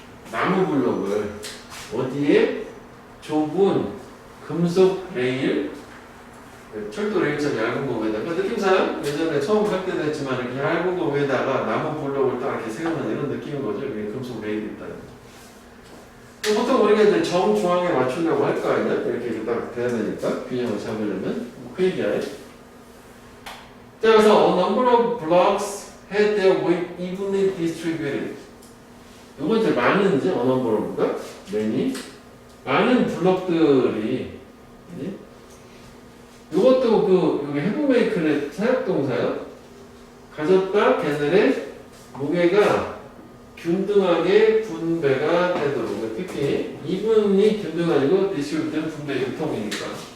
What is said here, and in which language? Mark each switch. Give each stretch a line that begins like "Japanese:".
Korean: 나무 블록을 어디에 좁은 금속 레일, 철도 레일처럼 얇은 거 위에다가 느낌상 예전에 처음 할 때도 했지만 이렇게 얇은 거 위에다가 나무 블록을 딱 이렇게 세우는 이런 느낌인 거죠. 이게 금속 레일이 있다는. 보통 우리가 이제 정중앙에 맞추려고 할 거 아니야? 이렇게 딱 돼야 되니까 균형을 잡으려면 그 얘기야.
English: 자, 그래서 a number of blocks had their weight evenly distributed.
Korean: 이건 이제 많은 이제 a number of가 many 많은 블록들이 이것도 그 여기 해부메이크의 사역동사야. 가졌다 걔네의 무게가 균등하게 분배가 되도록, 특히 이분이 균등하고 디스트리뷰트는 분배 유통이니까.